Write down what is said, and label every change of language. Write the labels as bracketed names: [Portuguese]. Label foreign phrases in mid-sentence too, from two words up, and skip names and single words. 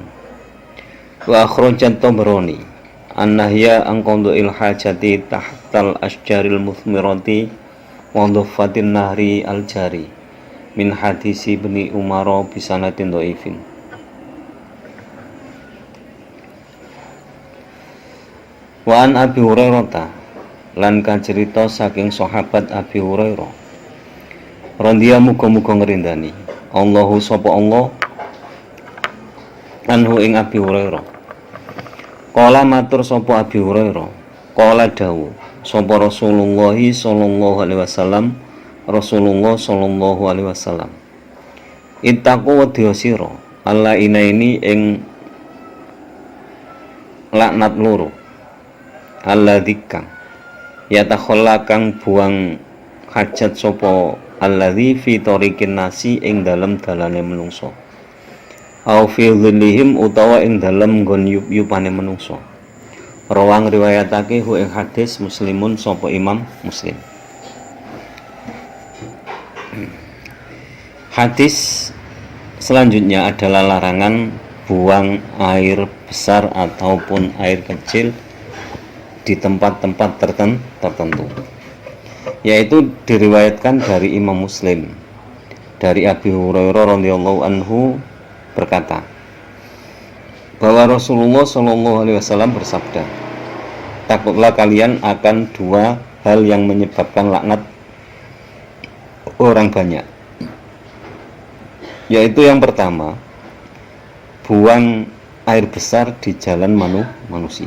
[Arabic] وأخرج الطبراني النهي عن قضاء الحاجة تحت الأشجار المثمرة وضفة النهر الجاري من حديث ابن عمر بسند ضعيف. وعن أبي هريرة [Javanese] lan kacerita saking sahabat Abi Hurairah radhiya muga-muga ngrindani Allahu sapa Allah anhu ing Abi Hurairah. Kala matur sapa Abi Hurairah, kala dawuh sapa Rasulullah [Arabic] صلى الله عليه وسلم, [Javanese] Rasulullah [Arabic] صلى الله عليه وسلم, [Javanese] ittaqu wedya sira alla ini ing laknat loro alladzi kang yatakhalla kang buang hajat sapa [Arabic] الذي في طريق الناس [Javanese] ing dalem dalane menungso [Arabic] أو في ظلهم [Javanese] utawa ing dalem nggon yup-yupane menungso. Rawang riwayatake hu ing hadis Muslimun sapa Imam Muslim. [Indonesian] Hadis selanjutnya adalah larangan buang air besar ataupun air kecil di tempat-tempat tertentu, yaitu diriwayatkan dari Imam Muslim dari Abi Hurairah [Arabic] رضي الله عنه [Indonesian] berkata bahwa Rasulullah [Arabic] صلى الله عليه وسلم [Indonesian] bersabda, takutlah kalian akan dua hal yang menyebabkan laknat orang banyak, yaitu yang pertama, buang air besar di jalan manusia.